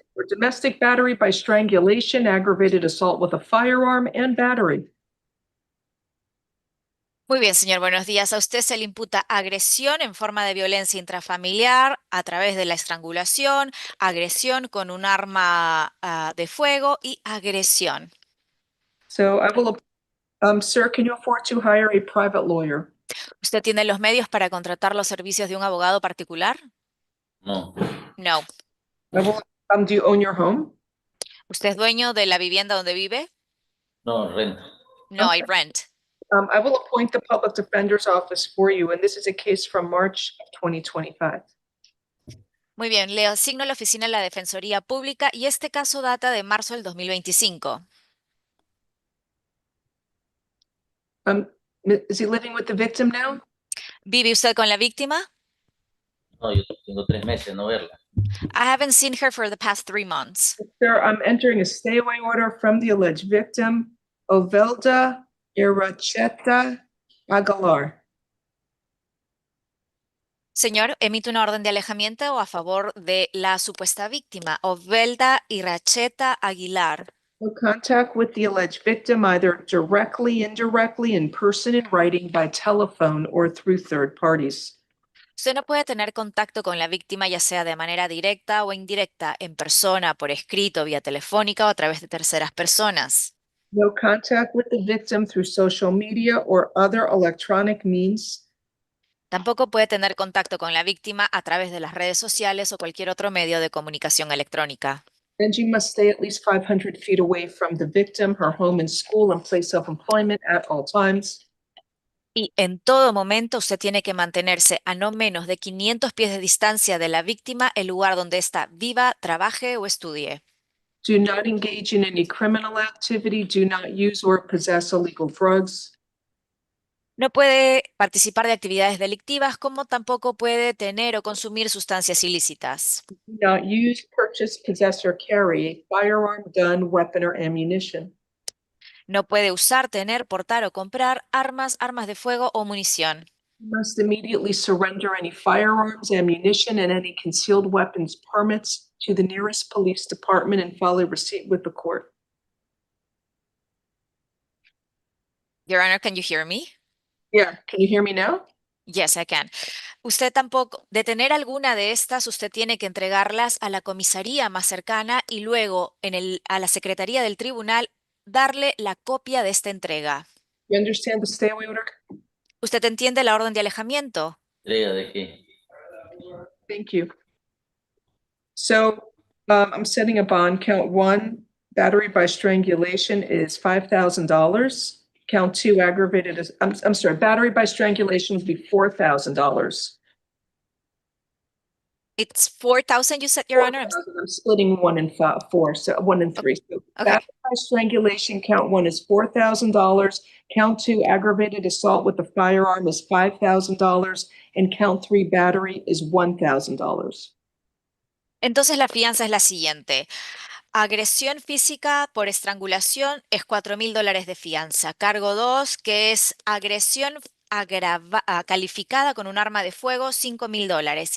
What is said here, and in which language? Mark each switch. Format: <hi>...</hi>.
<en>Domestic battery by strangulation, aggravated assault with a firearm, and battery.</en> <es>Muy bien, señor. Buenos días. A usted se le imputa agresión en forma de violencia intrafamiliar a través de la estrangulación, agresión con un arma de fuego y agresión.</es> <en>So I will, sir, can you afford to hire a private lawyer?</en> <es>¿Usted tiene los medios para contratar los servicios de un abogado particular? No.</es> <en>No. Do you own your home?</en> <es>¿Usted es dueño de la vivienda donde vive? No, renta.</es> <en>No, I rent. I will appoint the public defender's office for you, and this is a case from March of 2025.</en> <es>Muy bien, le asigno la oficina de la Defensoría Pública y este caso data de marzo del 2025.</es> <en>Is he living with the victim now?</en> <es>¿Vive usted con la víctima? No, yo tengo 3 meses no verla.</es> <en>I haven't seen her for the past 3 months. Sir, I'm entering a stay-away order from the alleged victim, Ovelda Iracheta Aguilar.</en> <es>Señor, emite una orden de alejamiento a favor de la supuesta víctima, Ovelda Iracheta Aguilar.</es> <en>No contact with the alleged victim, either directly, indirectly, in person, in writing, by telephone, or through third parties.</en> <es>Usted no puede tener contacto con la víctima ya sea de manera directa o indirecta, en persona, por escrito, vía telefónica o a través de terceras personas.</es> <en>No contact with the victim through social media or other electronic means.</en> <es>Tampoco puede tener contacto con la víctima a través de las redes sociales o cualquier otro medio de comunicación electrónica.</es> <en>And you must stay at least 500 feet away from the victim, her home and school and place of employment at all times.</en> <es>Y en todo momento usted tiene que mantenerse a no menos de 500 pies de distancia de la víctima, el lugar donde ésta viva, trabaje o estudie.</es> <en>Do not engage in any criminal activity. Do not use or possess illegal drugs.</en> <es>No puede participar de actividades delictivas, como tampoco puede tener o consumir sustancias ilícitas.</es> <en>Do not use, purchase, possess, or carry a firearm, gun, weapon, or ammunition.</en> <es>No puede usar, tener, portar o comprar armas, armas de fuego o munición.</es> <en>You must immediately surrender any firearms, ammunition, and any concealed weapons permits to the nearest police department and file a receipt with the court. Your Honor, can you hear me? Yeah, can you hear me now? Yes, I can.</en> <es>Usted tampoco, de tener alguna de estas, usted tiene que entregarlas a la comisaría más cercana y luego a la secretaría del tribunal darle la copia de esta entrega.</es> <en>You understand the stay away order?</en> <es>¿Usted entiende la orden de alejamiento? ¿Entrega de qué?</es> <en>Thank you. So, I'm setting a bond. Count one, battery by strangulation is $5,000. Count two, aggravated is, I'm sorry, battery by strangulation would be $4,000. It's 4,000, you said, Your Honor? I'm splitting one and four, so one and three. So Okay. battery by strangulation, count one is $4,000. Count two, aggravated assault with a firearm is $5,000. And count three, battery is $1,000.</en> <es>Entonces la fianza es la siguiente. Agresión física por estrangulación es $4,000 de fianza. Cargo 2, que es agresión calificada con un arma de fuego, $5,000.</es>